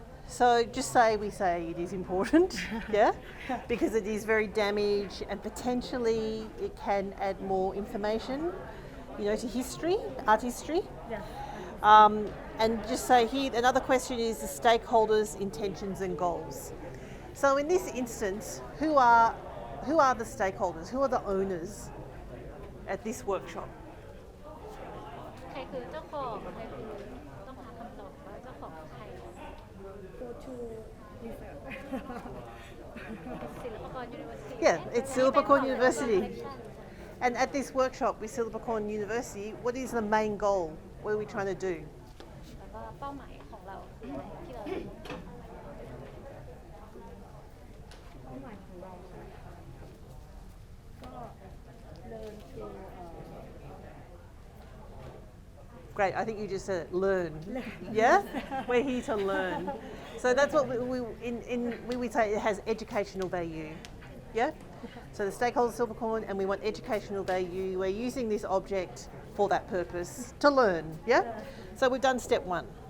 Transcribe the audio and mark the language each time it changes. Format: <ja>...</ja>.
<en>So just say we say it is important, yeah, because it is very damaged and potentially it can add more information, to history, art history. Yeah. And just say here, another question is the stakeholders' intentions and goals. So in this instance, who are the stakeholders? Who are the owners at this workshop?</en> <th>ใครคือเจ้าของใครคือต้องหาคำตอบว่าเจ้าของใคร</th> <en>Go to research. ศิลปากร University Yeah, it's Silpakorn University. And at this workshop with Silpakorn University, what is the main goal? What are we trying to do?</en> <th>แล้วก็เป้าหมายของเราที่เรา เป้าหมายของเราก็ learn to</th> <en>Great, I think you just said it, learn. Yeah? We're here to learn. So that's what we say it has educational value. Yeah? So the stakeholders of Silpakorn, and we want educational value. We're using this object for that purpose, to learn. Yeah? So we've done step 1.</en>